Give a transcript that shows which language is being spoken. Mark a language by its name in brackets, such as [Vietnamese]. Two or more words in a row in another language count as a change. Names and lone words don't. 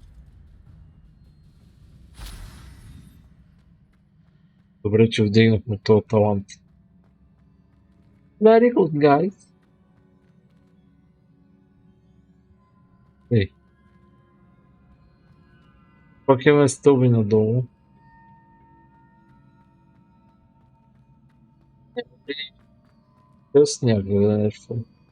[Bulgarian] Добре, че вдигнахме този талант. [English] Very good, guys. [Bulgarian] Ей. Пак имаме стълби надолу. Без някъде нещо.